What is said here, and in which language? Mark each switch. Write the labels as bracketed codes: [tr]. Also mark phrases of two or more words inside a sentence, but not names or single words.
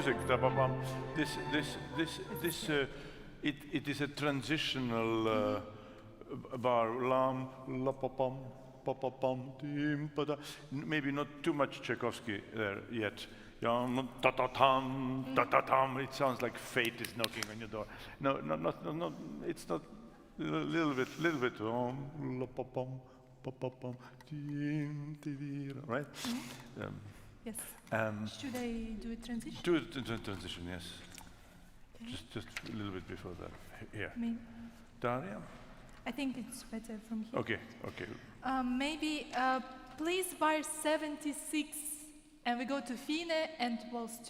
[en] it is a transitional bar. Lam, la pa pam, pa pa pam, dim pa da. Maybe not too much Tchaikovsky there yet. Ta ta tam, ta ta tam. It sounds like fate is knocking on your door. No, it's not. Little bit. La pa pam, pa pa pam, dim, right? Yes. Should I do a transition? Do a transition, yes. Okay. Just a little bit before that. Here. Daria? I think it's better from here. Okay. Maybe please bar 76, and we go to Fine and Waltz 2.